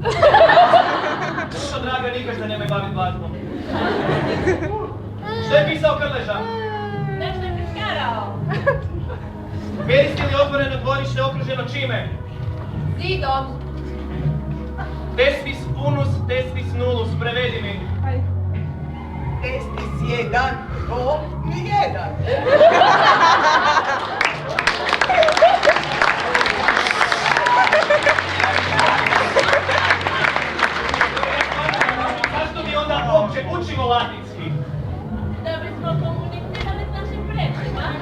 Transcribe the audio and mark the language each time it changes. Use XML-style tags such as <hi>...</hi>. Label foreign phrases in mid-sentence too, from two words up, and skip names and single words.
<hr>Što draga, nikad se nemoj baviti glazbom. Što je pisao Krleža? Nešto je piskarao. Peristi ili otvoreno dvorište okruženo čime? Zidom.</hr> <la>Testis unus, testis nullus,</la> <hr>prevedi mi. Testis jedan, to ni jedan. Zašto mi onda uopće učimo latinski? Da bismo komunicirali s našim predsima.</hr>